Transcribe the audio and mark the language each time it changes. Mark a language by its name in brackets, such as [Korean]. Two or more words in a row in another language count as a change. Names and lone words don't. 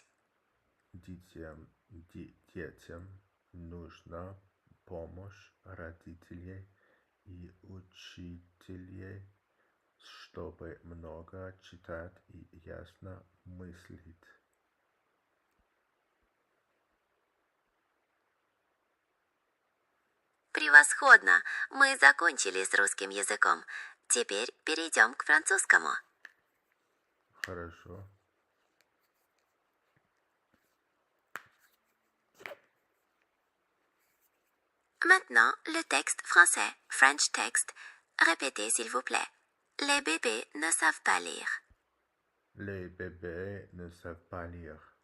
[Russian] Детям нужна помощь родителей и учителей, чтобы много читать и ясно мыслить. Превосходно! Мы закончили с русским языком. Теперь перейдем к французскому. Хорошо. [French] Maintenant, le texte français, [English] French text. [French] Répétez s'il vous plaît. Les bébés ne savent pas lire. Les bébés ne savent pas lire.